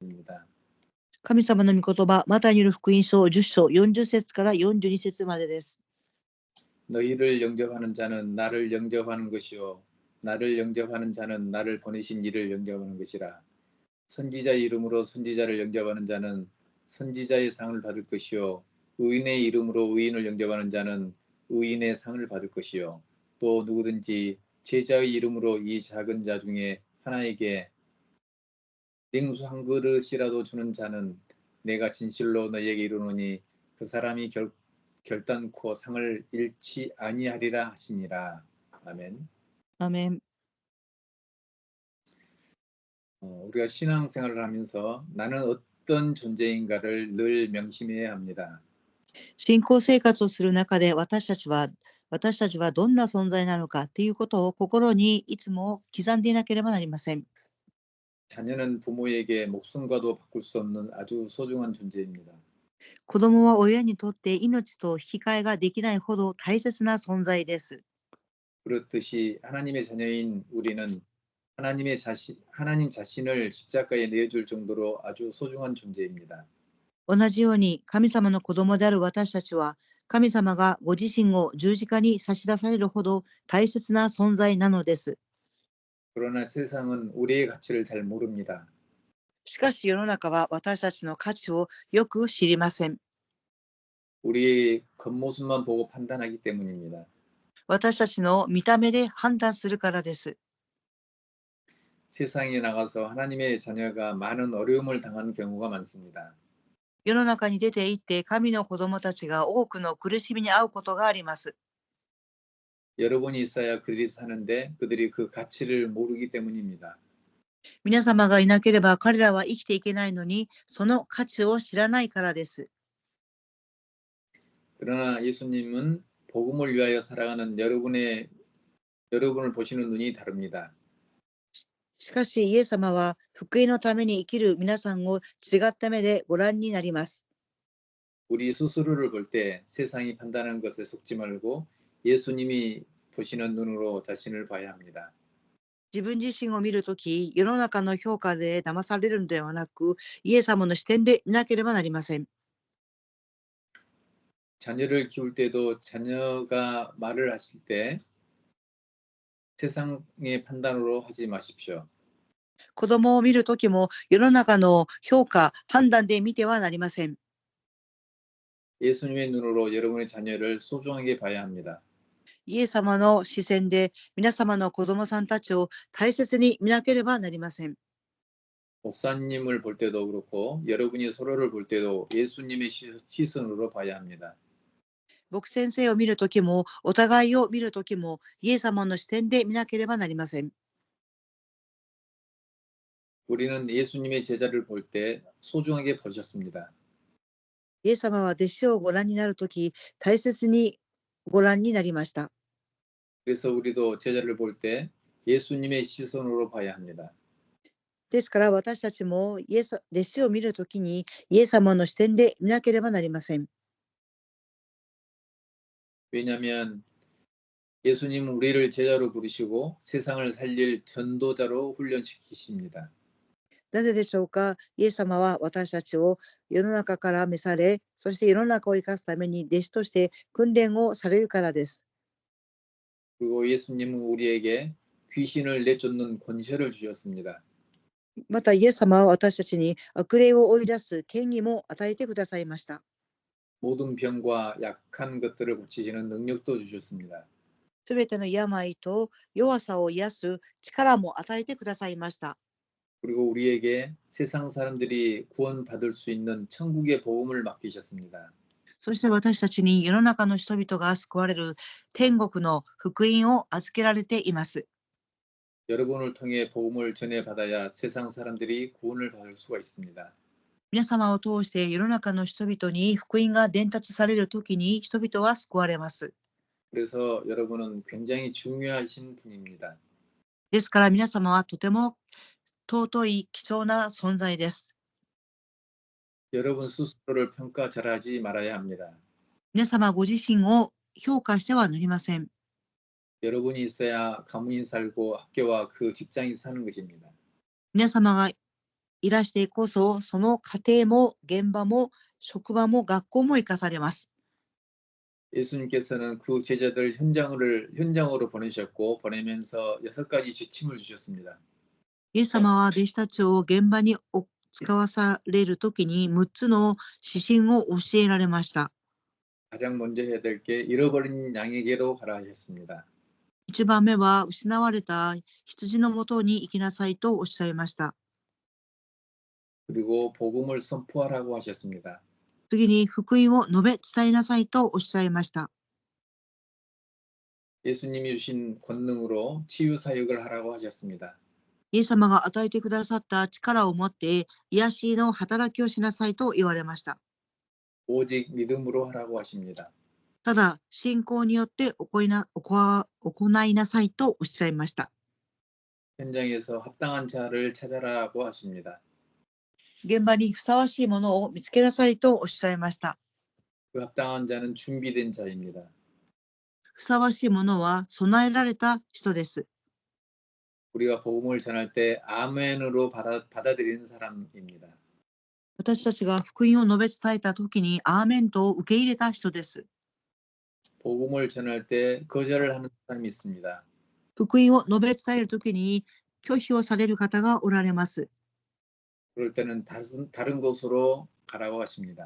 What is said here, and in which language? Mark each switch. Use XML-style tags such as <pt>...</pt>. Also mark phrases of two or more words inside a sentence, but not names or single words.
<ko>말씀입니다.</ko> <ja>神様の御言葉、マタイによる福音書10章40節から42節までです。</ja> <ko>너희를 영접하는 자는 나를 영접하는 것이요 나를 영접하는 자는 나를 보내신 이를 영접하는 것이라. 선지자의 이름으로 선지자를 영접하는 자는 선지자의 상을 받을 것이요 의인의 이름으로 의인을 영접하는 자는 의인의 상을 받을 것이요 또 누구든지 제자의 이름으로 이 작은 자 중에 하나에게 냉수 한 그릇이라도 주는 자는 내가 진실로 너희에게 이르노니 그 사람이 결단코 상을 잃지 아니하리라 하시니라. 아멘.</ko> <ja>アーメン。</ja> <ko>우리가 신앙생활을 하면서 나는 어떤 존재인가를 늘 명심해야 합니다.</ko> <ja>信仰生活をする中で私たちはどんな存在なのかということを心にいつも刻んでいなければなりません。</ja> <ko>자녀는 부모에게 목숨과도 바꿀 수 없는 아주 소중한 존재입니다.</ko> <ja>子供は親にとって命と引き換えができないほど大切な存在です。</ja> <ko>그렇듯이 하나님의 자녀인 우리는 하나님 자신을 십자가에 내어줄 정도로 아주 소중한 존재입니다.</ko> <ja>同じように神様の子供である私たちは神様がご自身を十字架に差し出されるほど大切な存在なのです。</ja> <ko>그러나 세상은 우리의 가치를 잘 모릅니다.</ko> <ja>しかし世の中は私たちの価値をよく知りません。</ja> <ko>우리의 겉모습만 보고 판단하기 때문입니다.</ko> <ja>私たちの見た目で判断するからです。</ja> <ko>세상에 나가서 하나님의 자녀가 많은 어려움을 당하는 경우가 많습니다.</ko> <ja>世の中に出て行って神の子供たちが多くの苦しみに遭うことがあります。</ja> <ko>여러분이 있어야 그들이 사는데 그들이 그 가치를 모르기 때문입니다.</ko> <ja>皆様がいなければ彼らは生きていけないのにその価値を知らないからです。</ja> <ko>그러나 예수님은 복음을 위하여 살아가는 여러분을 보시는 눈이 다릅니다.</ko> <ja>しかしイエス様は福音のために生きる皆さんを違った目でご覧になります。</ja> <ko>우리 스스로를 볼 때 세상이 판단하는 것에 속지 말고 예수님이 보시는 눈으로 자신을 봐야 합니다.</ko> <ja>自分自身を見るとき、世の中の評価で騙されるのではなく、イエス様の視点で見なければなりません。</ja> <ko>자녀를 키울 때도 자녀가 말을 하실 때 세상의 판단으로 하지 마십시오.</ko> <ja>子供を見るときも世の中の評価、判断で見てはなりません。</ja> <ko>예수님의 눈으로 여러분의 자녀를 소중하게 봐야 합니다.</ko> <ja>イエス様の視線で皆様の子供さんたちを大切に見なければなりません。</ja> <ko>목사님을 볼 때도 그렇고 여러분이 서로를 볼 때도 예수님의 시선으로 봐야 합니다.</ko> <ja>僕先生を見るときも、お互いを見るときも、イエス様の視点で見なければなりません。</ja> <ko>우리는 예수님의 제자를 볼 때 소중하게 보셨습니다.</ko> <ja>イエス様は弟子をご覧になるとき、大切にご覧になりました。</ja> <ko>그래서 우리도 제자를 볼 때 예수님의 시선으로 봐야 합니다.</ko> <ja>ですから私たちも弟子を見るときにイエス様の視点で見なければなりません。</ja> <ko>왜냐하면 예수님은 우리를 제자로 부르시고 세상을 살릴 전도자로 훈련시키십니다.</ko> <ja>なぜでしょうか。イエス様は私たちを世の中から召され、そして世の中を生かすために弟子として訓練をされるからです。</ja> <ko>그리고 예수님은 우리에게 귀신을 내쫓는 권세를 주셨습니다.</ko> <ja>またイエス様は私たちに悪霊を追い出す権威も与えてくださいました。</ja> <ko>모든 병과 약한 것들을 고치시는 능력도 주셨습니다.</ko> <ja>すべての病と弱さを癒す力も与えてくださいました。</ja> <ko>그리고 우리에게 세상 사람들이 구원받을 수 있는 천국의 복음을 맡기셨습니다.</ko> <ja>そして私たちに世の中の人々が救われる天国の福音を預けられています。</ja> <ko>여러분을 통해 복음을 전해받아야 세상 사람들이 구원을 받을 수가 있습니다.</ko> <ja>皆様を通して世の中の人々に福音が伝達されるときに人々は救われます。</ja> <ko>그래서 여러분은 굉장히 중요하신 분입니다.</ko> <ja>ですから皆様はとても尊い貴重な存在です。</ja> <ko>여러분 스스로를 평가절하지 말아야 합니다.</ko> <ja>皆様ご自身を評価してはなりません。</ja> <ko>여러분이 있어야 가문이 살고 학교와 그 직장이 사는 것입니다.</ko> <ja>皆様がいらしてこそ、その家庭も現場も職場も学校も生かされます。</ja> <ko>예수님께서는 그 제자들 현장으로 보내셨고 보내면서 6가지 지침을 주셨습니다.</ko> <ja>イエス様は弟子たちを現場に使わされるときに6つの指針を教えられました。</ja> <ko>가장 먼저 해야 될 게 잃어버린 양에게로 가라 하셨습니다.</ko> <ja>1 番目は失われた羊のもとに行きなさいとおっしゃいました。</ja> <ko>그리고 복음을 선포하라고 하셨습니다.</ko> <ja>次に福音を述べ伝えなさいとおっしゃいました。</ja> <ko>예수님이 주신 권능으로 치유 사역을 하라고 하셨습니다.</ko> <ja>イエス様が与えてくださった力を持って癒しの働きをしなさいと言われました。</ja> <ko>오직 믿음으로 하라고 하십니다.</ko> <ja>ただ信仰によって行いなさいとおっしゃいました。</ja> <ko>현장에서 합당한 자를 찾아라고 하십니다.</ko> <ja>現場にふさわしいものを見つけなさいとおっしゃいました。</ja> <ko>그 합당한 자는 준비된 자입니다.</ko> <ja>ふさわしいものは備えられた人です。</ja> <ko>우리가 복음을 전할 때 아멘으로 받아들이는 사람입니다.</ko> <ja>私たちが福音を述べ伝えたときにアーメンと受け入れた人です。</ja> <ko>복음을 전할 때 거절을 하는 사람이 있습니다.</ko> <ja>福音を述べ伝えるときに拒否をされる方がおられます。</ja> <ko>그럴 때는 다른 곳으로 가라고 하십니다.</ko>